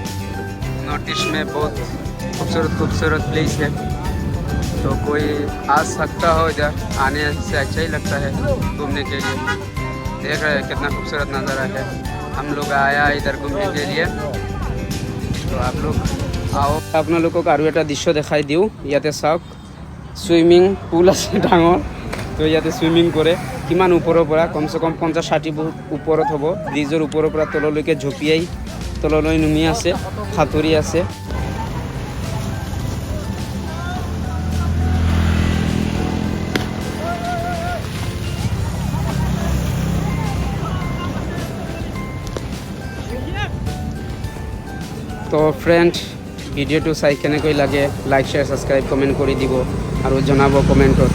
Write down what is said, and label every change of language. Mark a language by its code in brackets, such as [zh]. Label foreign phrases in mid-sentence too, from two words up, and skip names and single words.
[hi] नॉर्थ ईस्ट में बहुत खूबसूरत प्लेस है। तो कोई आ सकता हो इधर, आने से अच्छा ही लगता है घूमने के लिए। देख रहे हैं कितना खूबसूरत नज़ारा है। हम लोग आया इधर घूमने के लिए, तो आप लोग आओ। [as] আপোনালোকক আৰু এটা দৃশ্য দেখাই দিওঁ। ইয়াতে চাওক [en] swimming pool [as] আছে ডাঙৰ, তো ইয়াতে সুইমিং কৰে। কিমান ওপৰৰ পৰা, কমচে কম 50-60 ফুট ওপৰত হ'ব। ব্ৰিজৰ ওপৰৰ পৰা তললৈকে ঝপিয়াই তললৈ নুমি আছে, সাঁতুৰি আছে। তো ফ্ৰেণ্ড, ভিডিঅ'টো চাই কেনেকৈ লাগে [en] like share subscribe comment [as] কৰি দিব আৰু জনাব কমেণ্টত।